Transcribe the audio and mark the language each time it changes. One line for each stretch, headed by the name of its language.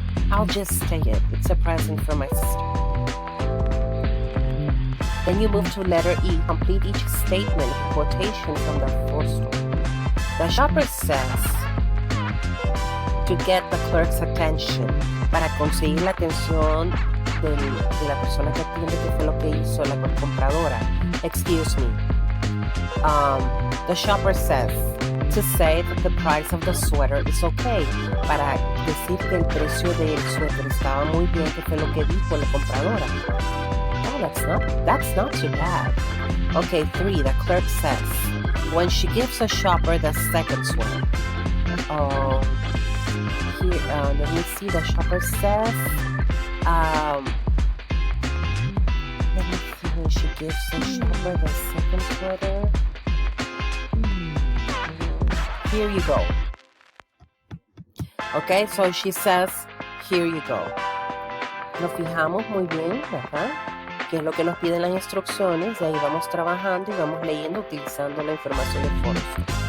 English: I'll just take it. It's a present from my sister. Then you move to letter E. Complete each statement with quotation from the first one. The shopper says to get the clerk's attention.
Spanish: Para conseguir la atención de la persona que atiende, que fue lo que hizo la compradora.
English: Excuse me. The shopper says to say that the price of the sweater is okay.
Spanish: Para decir que el precio del suéter estaba muy bien, que fue lo que dijo la compradora.
English: Oh, that's not too bad. Okay, 3, the clerk says when she gives a shopper the second sweater. Here, let me see. The shopper says, let me see, when she gives the shopper the second sweater. Here you go. Okay, so she says, here you go.
Spanish: Nos fijamos muy bien, ¿verdad? Que es lo que nos piden las instrucciones, y ahí vamos trabajando y vamos leyendo utilizando la información de Forrester.